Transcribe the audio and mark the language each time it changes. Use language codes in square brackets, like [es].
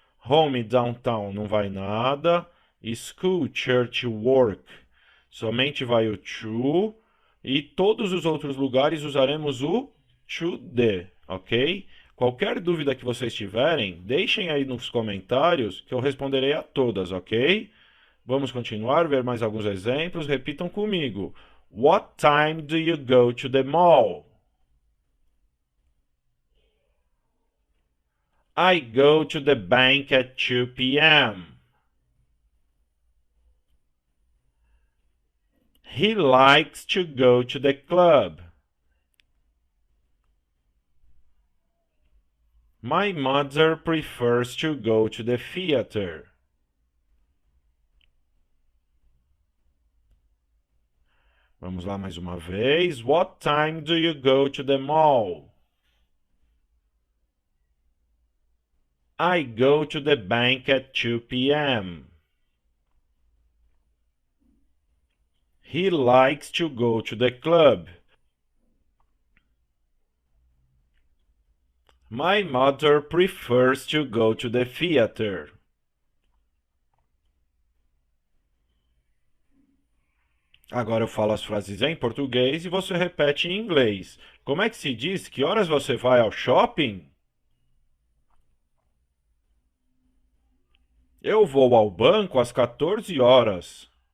[pt] Home, downtown, não vai nada. School, church, work, somente vai o to. E todos os outros lugares usaremos o to the, ok? Qualquer dúvida que vocês tiverem, deixem aí nos comentários que eu responderei a todas, ok? Vamos continuar, ver mais alguns exemplos. Repitam comigo. [en] What time do you go to the mall? I go to the bank at 2 p.m. He likes to go to the club. My mother prefers to go to the theater. [pt] Vamos lá mais uma vez. [en] What time do you go to the mall? I go to the bank at 2 p.m. He likes to go to the club. My mother prefers to go to the theater. [pt] Agora eu falo as frases em português e você repete em inglês. Como é que se diz? Que horas você vai ao shopping? Eu vou ao banco às 14 horas.